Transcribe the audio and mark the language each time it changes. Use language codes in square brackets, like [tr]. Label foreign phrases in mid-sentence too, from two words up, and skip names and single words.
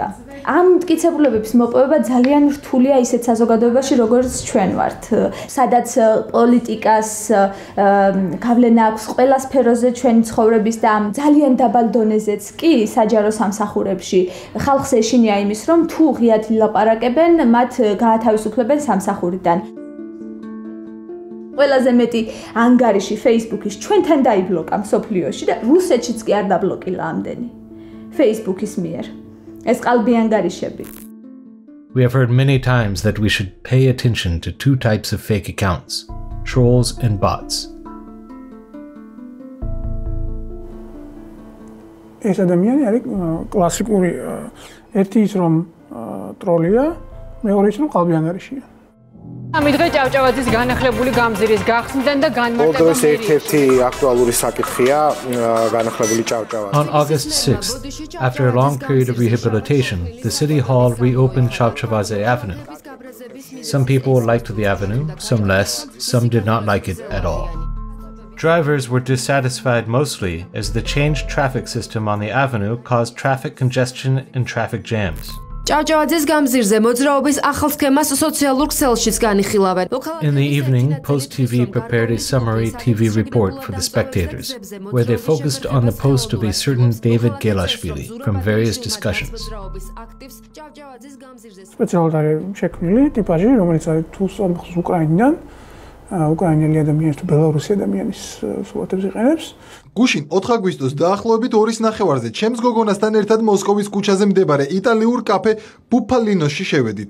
[ka] ამ მტკიცებულებების მოპოვება ძალიან რთულია ისეთ საზოგადოებაში, როგორც ჩვენ ვართ, სადაც პოლიტიკას გავლენა აქვს ყველა სფეროზე ჩვენი ცხოვრების და ძალიან დაბალ დონეზეც კი საჯარო სამსახურებში ხალხს ეშინია იმის, რომ თუ ღიად ილაპარაკებენ, მათ გაათავისუფლებენ სამსახურიდან. ყველაზე მეტი ანგარიში Facebook-ის ჩვენთან დაიბლოკა მსოფლიოში და რუსეთშიც კი არ დაბლოკილა ამდენი Facebook-ის მიერ. ეს ყალბი ანგარიშები. [en] We have heard many times that we should pay attention to two types of fake accounts, trolls and bots. [ka] ეს ადამიანი არის კლასიკური ერთი ის რომ ტროლია, მეორე ის რომ ყალბი ანგარიშია. ამით ჭავჭავაძის განახლებული გამზირის გახსნიდან და განმარტება [en] On August 6th, after a long period of rehabilitation, the City Hall reopened Chavchavadze Avenue. Some people liked the avenue, some less, some did not like it at all. Drivers were dissatisfied mostly as the changed traffic system on the avenue caused traffic congestion and traffic jams. [ka] ჭავჭავაძის გამზირზე მოძრაობის ახალ სქემას სოციალურ ქსელშიც განიხილავენ. [en] In the evening, Post TV prepared a summary TV report for the spectators, where they focused on the post of a certain David Gelashvili from various discussions. [ka] სპეციალურად შექმნილი ტიპაჟი, რომელიც არის თუ სამხს უკრაინიდან, უკრაინელი ადამიანის თუ ბელარუსი ადამიანის სურათებს იყენებს. გუშინ 4 აგვისტოს დაახლოებით 2:30-ზე ჩემს გოგონასთან ერთად მოსკოვის ქუჩაზე მდებარე იტალიურ კაფე ბუფალინოში შევედით.